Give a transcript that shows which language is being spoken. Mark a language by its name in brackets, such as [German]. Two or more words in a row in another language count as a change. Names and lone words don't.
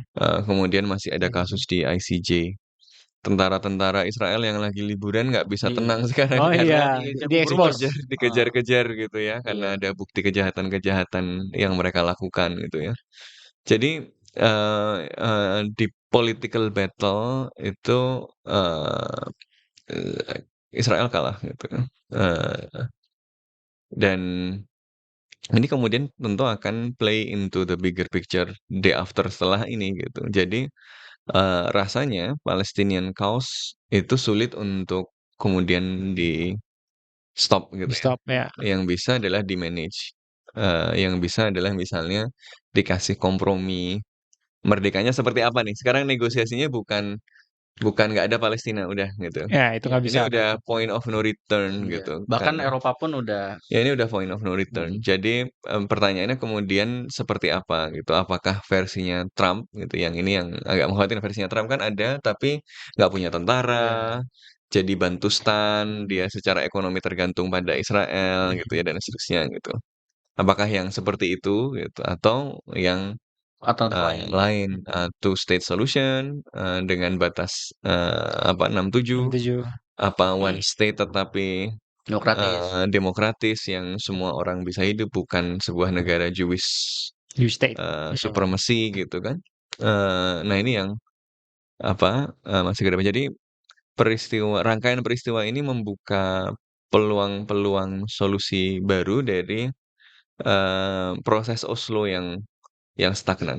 [Indonesian] Kemudian masih ada kasus di ICJ. Tentara-tentara Israel yang lagi liburan nggak bisa tenang sekarang karena dikejar-kejar gitu ya karena ada bukti kejahatan-kejahatan yang mereka lakukan gitu ya. Jadi di [English] political battle [Indonesian] itu Israel kalah gitu. Dan ini kemudian tentu akan [English] play into the bigger picture day after [Indonesian] setelah ini gitu. Jadi rasanya [English] Palestinian cause [Indonesian] itu sulit untuk kemudian di stop gitu ya. Yang bisa adalah di manage yang bisa adalah misalnya dikasih kompromi, merdekanya seperti apa nih, sekarang negosiasinya bukan nggak ada Palestina, udah gitu. Ya, itu Iya. nggak Ini bisa. [English] udah point of no return [Indonesian] Iya. gitu, Bahkan karena Eropa pun udah ya ini udah [English] point of no return. [Indonesian] Jadi, pertanyaannya kemudian seperti apa gitu, apakah versinya Trump gitu, yang ini yang agak mengkhawatirkan, versinya Trump kan ada tapi nggak punya Iya. tentara, jadi bantustan, dia secara ekonomi tergantung pada Israel gitu ya, dan seterusnya gitu. Apakah yang seperti itu gitu, atau yang alternatif lain. lain, [English] two state solution, [Indonesian] dengan batas, 67, 67. apa [English] one state [Indonesian] tetapi Demokratis. demokratis yang semua orang bisa hidup, bukan sebuah negara Jewish [English] New state. [Indonesian] supremacy gitu kan. Nah ini yang masih ke depan. Jadi rangkaian peristiwa ini membuka peluang-peluang solusi baru dari proses Oslo yang stagnan.